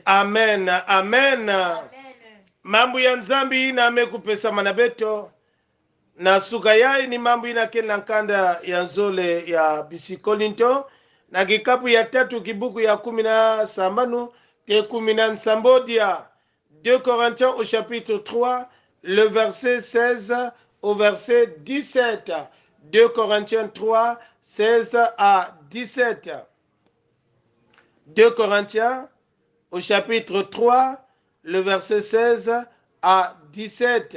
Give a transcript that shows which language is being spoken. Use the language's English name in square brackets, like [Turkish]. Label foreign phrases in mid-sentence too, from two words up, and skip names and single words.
[Kituba (Democratic Republic of Congo)] amen amen amen mambo ya nzambi ina amekupesa mana beto na suka yai ni mambo ina kena nkanda ya nzole ya bisikolinto na kikapu ya tatu kibuku ya 17 ke 17 [French] 2 Corinthiens au chapitre 3 le verset 16 au verset 17. 2 Corinthiens 3 16 à 17. 2 Corinthiens au chapitre 3 le verset 16 à 17.